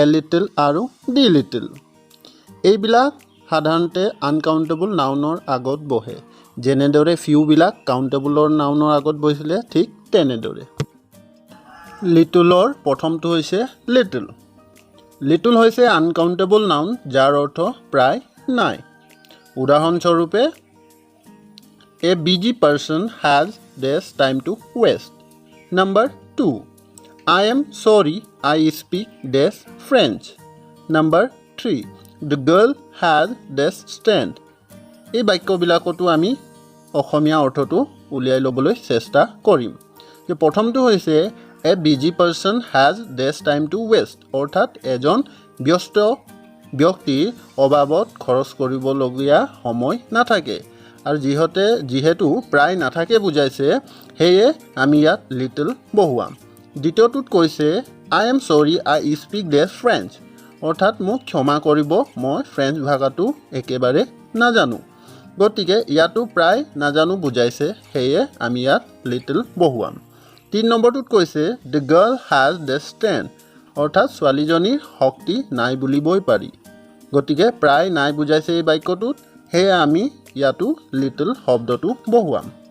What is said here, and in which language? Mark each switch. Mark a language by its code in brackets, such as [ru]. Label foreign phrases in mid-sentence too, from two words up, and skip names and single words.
[as] লিটল আৰু [en] the little [as] এইবিলাক সাধাৰণতে [en] uncountable nounৰ [as] আগত বহে যেনেদৰে ফিউবিলাক [en] countableৰ nounৰ [as] আগত বহিছিলে ঠিক তেনেদৰে লিটলৰ প্ৰথমটো হৈছে লিটল লিটল হৈছে [en] uncountable noun [as] যাৰ অৰ্থ প্ৰায় নাই উদাহৰণস্বৰূপে [en] A busy person has this time to waste. Number 2. I am sorry I speak this French. Number 3. The girl has this stand. [as] এই বাক্যবিলাকতো আমি অসমীয়া অৰ্থটো উলিয়াই ল'বলৈ চেষ্টা কৰিম যে প্ৰথমটো হৈছে [en] A busy person has this time to waste [as] অৰ্থাৎ এজন ব্যস্ত ব্যক্তিৰ অভাৱত খৰচ কৰিবলগীয়া সময় নাথাকে আৰু যিহেতু প্ৰায় নাথাকে বুজাইছে সেয়ে আমি ইয়াত লিটল বহুৱাম দ্বিতীয়টোত কৈছে [en] I am sorry I speak this French [as] অৰ্থাৎ মোক ক্ষমা কৰিব মই ফ্ৰেঞ্চ ভাষাটো একেবাৰে নাজানো গতিকে ইয়াতো প্ৰায় নাজানো বুজাইছে সেয়ে আমি ইয়াত লিটল বহুৱাম 3 নম্বৰটোত কৈছে [en] the girl has this strength [as] অৰ্থাৎ ছোৱালীজনীৰ শক্তি নাই বুলিবই পাৰি গতিকে প্ৰায় নাই বুজাইছে এই বাক্যটোত সেয়ে আমি ইয়াতো লিটল শব্দটো বহুৱাম